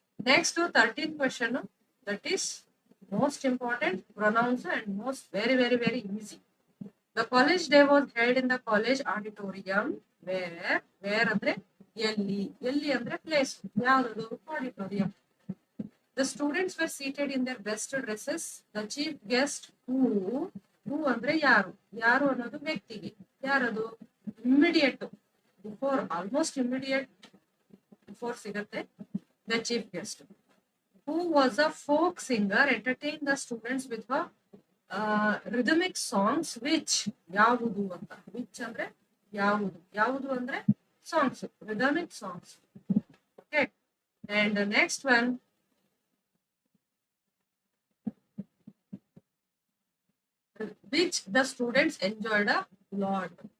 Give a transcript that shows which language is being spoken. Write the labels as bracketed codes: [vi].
[en] Next 13th question, that is most important, pronounce and most very very very easy. The college day was held in the college auditorium where [kn] ಅಂದ್ರೆ ಎಲ್ಲಿ ಅಂದ್ರೆ [en] Place, ಯಾವುದು auditorium. The students were seated in their best dresses. The chief guest who [kn] ಅಂದ್ರೆ ಯಾರು ಅನ್ನೋದು ವ್ಯಕ್ತಿಗೆ, ಯಾರದು [en] immediate, before, almost immediate before [kn] ಸಿಗತ್ತೆ. [en] The chief guest. Who was a folk singer entertained the students with her rhythmic songs which [kn] ಯಾವುದು ಅಂತ [en] which [kn] ಅಂದ್ರೆ ಯಾವುದು ಅಂದ್ರೆ [en] songs rhythmic songs. Okay, and the next one, which the students enjoyed a lot.